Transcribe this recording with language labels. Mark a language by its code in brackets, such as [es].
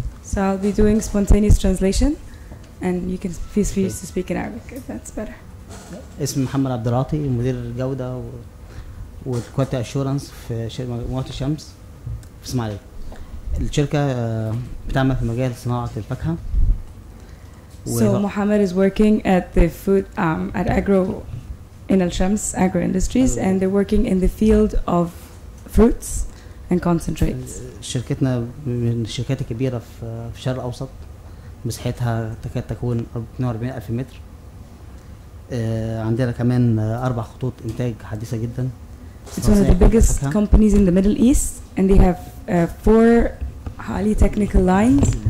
[en] So I'll be doing spontaneous translation, and you can feel free to speak in Arabic if that's better. [ar] اسمي محمد عبد العاطي، مدير الجودة والكواليتي اشورنس في مجموعة الشمس في اسماعيلية. الشركة بتعمل في مجال صناعة الفاكهة. [en] So Mohammed is working at the food at agro in Al-Shams Agro Industries, and they're working in the field of fruits and concentrates. [ar] شركتنا من الشركات الكبيرة في الشرق الأوسط، مساحتها تكاد تكون 42,000 متر. عندنا كمان 4 خطوط إنتاج حديثة جدا. [en] It's one of the biggest companies in the Middle East, and they have 4 highly technical lines.